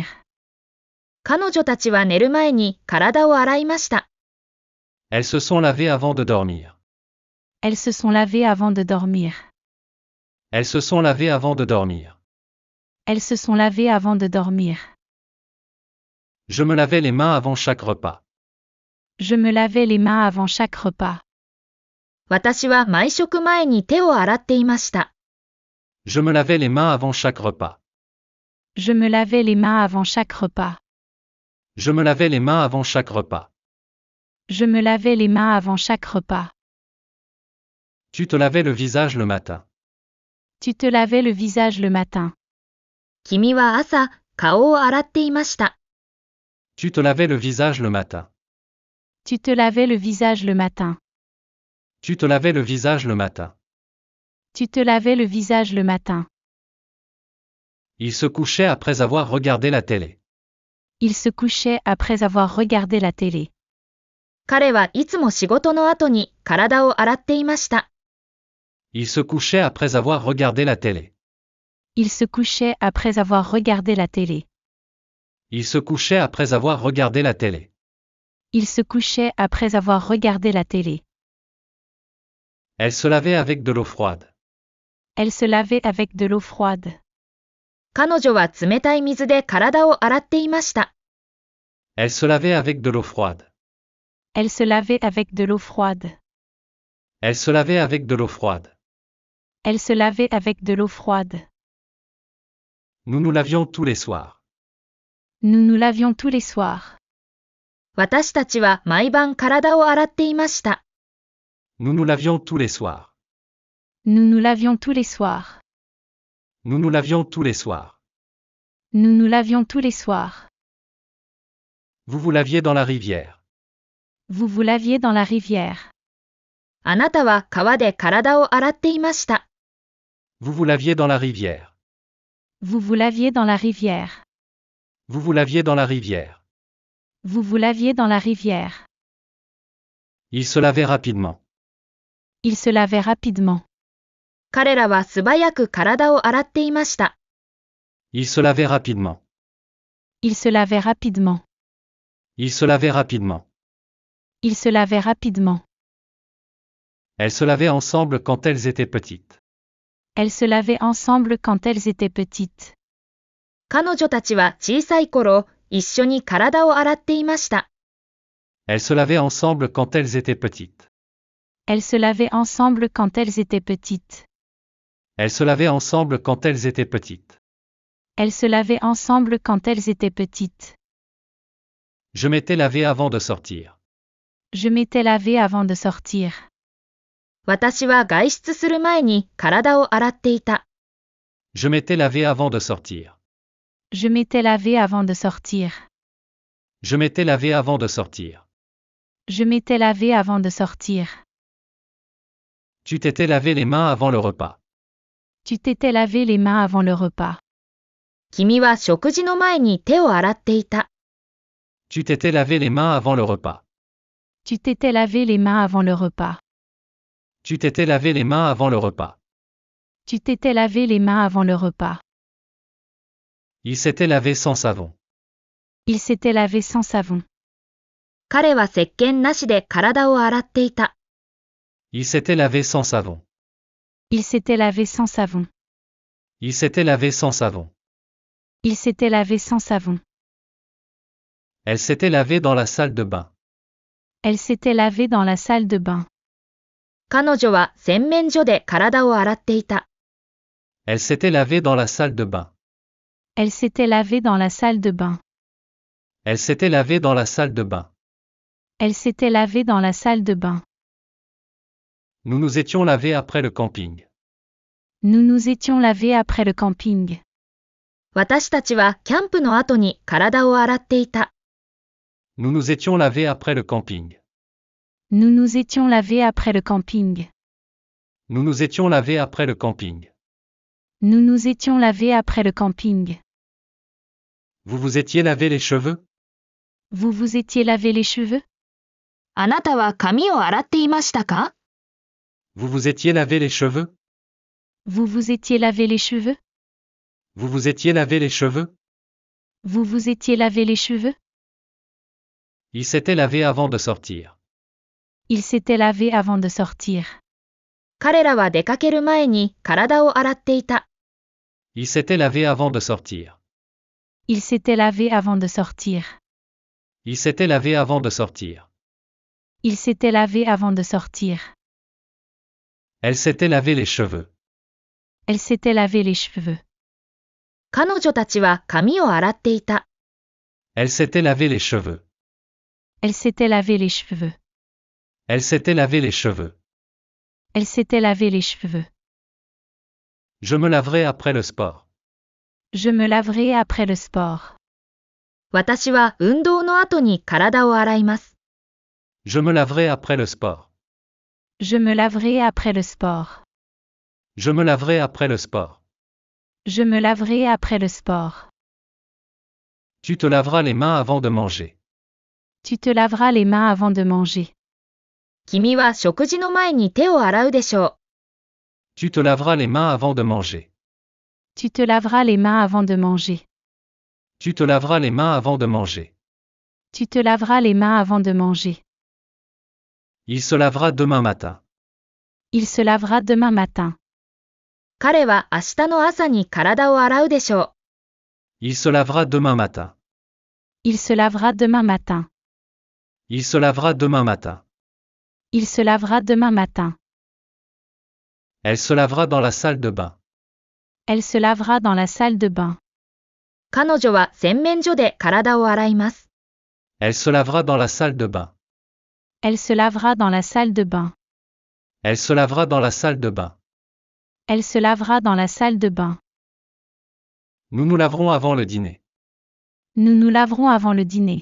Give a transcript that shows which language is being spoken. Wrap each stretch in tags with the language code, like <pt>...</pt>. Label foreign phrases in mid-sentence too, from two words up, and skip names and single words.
<ja>彼女たちは寝る前に体を洗いました。</ja> <fr>Elles se sont lavées avant de dormir. Elles se sont lavées avant de dormir. Elles se sont lavées avant de dormir. Elles se sont lavées avant de dormir. Je me lavais les mains avant chaque repas. Je me lavais les mains avant chaque repas.</fr> <ja>私は毎食前に手を洗っていました。</ja> <fr>Je me lavais les mains avant chaque repas. Je me lavais les mains avant chaque repas. Je me lavais les mains avant chaque repas. Je me lavais les mains avant chaque repas. Tu te lavais le visage le matin. Tu te lavais le visage le matin.</fr> <ja>君は朝、顔を洗っていました。</ja> <fr>Tu te lavais le visage le matin. Tu te lavais le visage le matin. Tu te lavais le visage le matin. Tu te lavais le visage le matin. Il se couchait après avoir regardé la télé. Il se couchait après avoir regardé la télé.</fr> <ja>彼はいつも仕事の後に体を洗っていました。</ja> <fr>Il se couchait après avoir regardé la télé. Il se couchait après avoir regardé la télé. Il se couchait après avoir regardé la télé. Il se couchait après avoir regardé la télé. Elle se lavait avec de l'eau froide. Elle se lavait avec de l'eau froide.</fr> <ja>彼女は冷たい水で体を洗っていました。</ja> <fr>Elle se lavait avec de l'eau froide. Elle se lavait avec de l'eau froide. Elle se lavait avec de l'eau froide. Elle se lavait avec de l'eau froide. Nous nous lavions tous les soirs. Nous nous lavions tous les soirs.</fr> <ja>私たちは毎晩体を洗っていました。</ja> <fr>Nous nous lavions tous les soirs. Nous nous lavions tous les soirs. Nous nous lavions tous les soirs. Nous nous lavions tous les soirs. Vous vous laviez dans la rivière. Vous vous laviez dans la rivière.</fr> <ja>あなたは川で体を洗っていました。</ja> <fr>Vous vous laviez dans la rivière. Vous vous laviez dans la rivière. Vous vous laviez dans la rivière. Vous vous laviez dans la rivière. Il se lavait rapidement. Il se lavait rapidement.</fr> <ja>彼らは素早く体を洗っていました。</ja> <fr>Il se lavait rapidement. Il se lavait rapidement. Il se lavait rapidement. Il se lavait rapidement. Elles se lavaient ensemble quand elles étaient petites. Elles se lavaient ensemble quand elles étaient petites.</fr> <ja>彼女たちは小さい頃、一緒に体を洗っていました。</ja> <fr>Elles se lavaient ensemble quand elles étaient petites. Elles se lavaient ensemble quand elles étaient petites. Elles se lavaient ensemble quand elles étaient petites. Elles se lavaient ensemble quand elles étaient petites. Je m'étais lavé avant de sortir. Je m'étais lavé avant de sortir.</fr> <ja>私は外出する前に体を洗っていた。</ja> <fr>Je m'étais lavé avant de sortir. Je m'étais lavé avant de sortir. Je m'étais lavé avant de sortir. Je m'étais lavé avant de sortir. Tu t'étais lavé les mains avant le repas. Tu t'étais lavé les mains avant le repas.</fr> <ja>君は食事の前に手を洗っていた。</ja> <fr>Tu t'étais lavé les mains avant le repas. Tu t'étais lavé les mains avant le repas. Tu t'étais lavé les mains avant le repas. Tu t'étais lavé les mains avant le repas. Il s'était lavé sans savon. Il s'était lavé sans savon.</fr> <ja>彼は石鹸なしで体を洗っていた。</ja> <fr>Il s'était lavé sans savon. Il s'était lavé sans savon. Il s'était lavé sans savon. Il s'était lavé sans savon. Elle s'était lavée dans la salle de bain. Elle s'était lavée dans la salle de bain.</fr> <ja>彼女は洗面所で体を洗っていた。</ja> <fr>Elle s'était lavée dans la salle de bain. Elle s'était lavée dans la salle de bain. Elle s'était lavée dans la salle de bain. Elle s'était lavée dans la salle de bain. Nous nous étions lavés après le camping. Nous nous étions lavés après le camping.</fr> <ja>私たちはキャンプの後に体を洗っていた。</ja> <fr>Nous nous étions lavés après le camping. Nous nous étions lavés après le camping. Nous nous étions lavés après le camping. Nous nous étions lavés après le camping. Vous vous étiez lavé les cheveux? Vous vous étiez lavé les cheveux?</fr> <ja>あなたは髪を洗っていましたか？</ja> <fr>Vous vous étiez lavé les cheveux? Vous vous étiez lavé les cheveux? Vous vous étiez lavé les cheveux? Vous vous étiez lavé les cheveux? Il s'était lavé avant de sortir. Il s'était lavé avant de sortir.</fr> <ja>彼らは出かける前に体を洗っていた。</ja> <fr>Il s'était lavé avant de sortir. Il s'était lavé avant de sortir. Il s'était lavé avant de sortir. Il s'était lavé avant de sortir. Elle s'était lavé les cheveux. Elle s'était lavé les cheveux.</fr> <ja>彼女たちは髪を洗っていた。</ja> <fr>Elle s'était lavé les cheveux. Elle s'était lavé les cheveux. Elle s'était lavé les cheveux. Elle s'était lavé les cheveux. Je me laverai après le sport. Je me laverai après le sport.</fr> <ja>私は運動の後に体を洗います。</ja> <fr>Je me laverai après le sport. Je me laverai après le sport. Je me laverai après le sport. Je me laverai après le sport. Tu te laveras les mains avant de manger. Tu te laveras les mains avant de manger.</fr> <ja>君は食事の前に手を洗うでしょ</ja> <fr>Tu te laveras les mains avant de manger. Tu te laveras les mains avant de manger. Tu te laveras les mains avant de manger. Tu te laveras les mains avant de manger. Il se lavera demain matin. Il se lavera demain matin.</fr> <ja>う。彼は明日の朝に体を洗うでしょ</ja> <fr>Il se lavera demain matin. Il se lavera demain matin. Il se lavera demain matin. Il se lavera demain matin. Elle se lavera dans la salle de bain. Elle se lavera dans la salle de bain.</fr> <ja>う。彼女は洗面所で体を洗います。</ja> <fr>Elle se lavera dans la salle de bain. Elle se lavera dans la salle de bain. Elle se lavera dans la salle de bain. Elle se lavera dans la salle de bain. Nous nous laverons avant le dîner. Nous nous laverons avant le dîner.</fr>